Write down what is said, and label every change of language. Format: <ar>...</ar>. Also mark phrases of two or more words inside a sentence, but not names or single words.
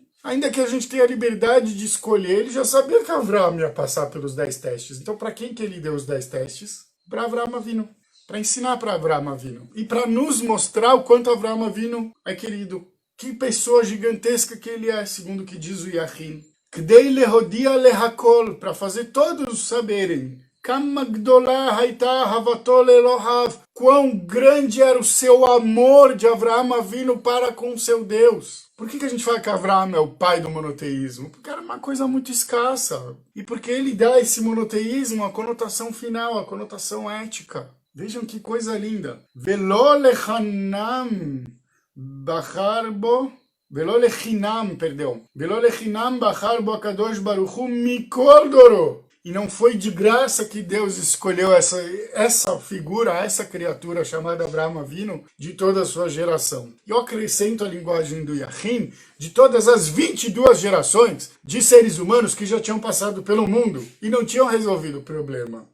<pt>Ainda que a gente tenha a liberdade de escolher, ele já sabia que Avraham ia passar pelos 10 testes. Então, para quem que ele deu os 10 testes? Para Avraham Avinu. Para ensinar para Avraham Avinu. E para nos mostrar o quanto Avraham Avinu é querido. Que pessoa gigantesca que ele é, segundo o que diz o Yachin.</pt> <he>כדי להודיע לכל,</he> <pt>para fazer todos saberem.</pt> <he>כמה גדולה הייתה אהבתו לאלוהיו,</he> <pt>quão grande era o seu amor de Avraham Avinu para com seu Deus. Por que a gente fala que Avraham é o pai do monoteísmo? Porque era uma coisa muito escassa. E porque ele dá a esse monoteísmo a conotação final, a conotação ética. Vejam que coisa linda.</pt> <he>ולא לחינם בחר בו... ולא לחינם, perdão. ולא לחינם בחר בו הקדוש ברוך הוא מכל דורו.</he> <pt>E não foi de graça que Deus escolheu essa figura, essa criatura chamada Avraham Avinu, de toda a sua geração. E eu acrescento a linguagem do Yachin, de todas as 22 gerações de seres humanos que já tinham passado pelo mundo e não tinham resolvido o problema.</pt>